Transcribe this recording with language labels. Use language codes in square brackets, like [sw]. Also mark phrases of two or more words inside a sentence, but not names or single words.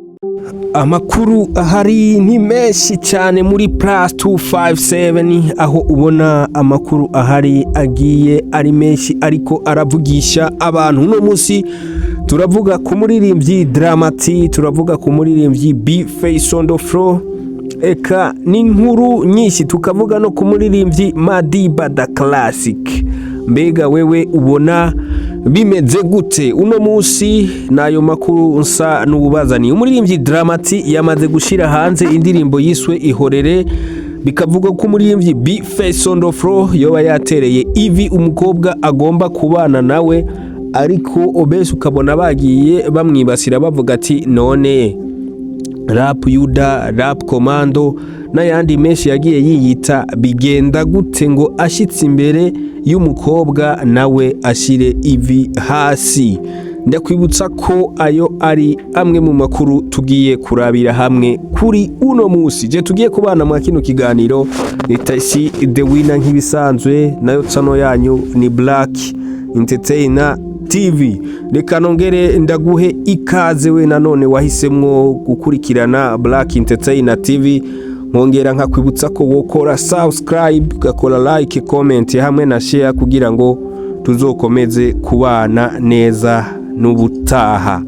[rn] Amakuru ahari ni menshi cyane muri plus 257 aho ubona amakuru ahari agiye ari menshi ariko aravugisha abantu. Uno munsi turavuga ku muririmbyi Dramati, turavuga ku muririmbyi B Face on the floor, eka n'inkuru nyinshi tukavuga no ku muririmbyi Madiba da Classic. Mbega wewe ubona bimeze gute uno munsi? Nayo makuru nsa n'ububazani. Umuririmbyi Dramati yamaze gushira hanze indirimbo yiswe Ihorere, bikavuga ko umuririmbyi B Face on the floor yoba yatereye ivi umukobwa agomba kubana nawe, ariko obese ukabona bagiye bamwibasira bavuga ati none rap yuda, rap komando n'ayandi menshi yagiye yiyita bigenda gute ngo ashitse imbere y'umukobwa nawe ashire ivi hasi. Ndakwibutsa ko ayo ari amwe mu makuru tugiye kurabira hamwe kuri uno munsi. Je tugiye kubana mu kino kiganiro nitasi the winner nk'ibisanzwe, nayo tsano yanyu ni Black Entertainer TV. Reka nongere ndaguhe ikaze we nanone wahisemwo gukurikirana Black Entertainer TV. Nkongera nkakwibutsa ko wokora subscribe, ugakora like, comment hamwe na share kugira ngo tuzokomeze kubana neza n'ubutaha.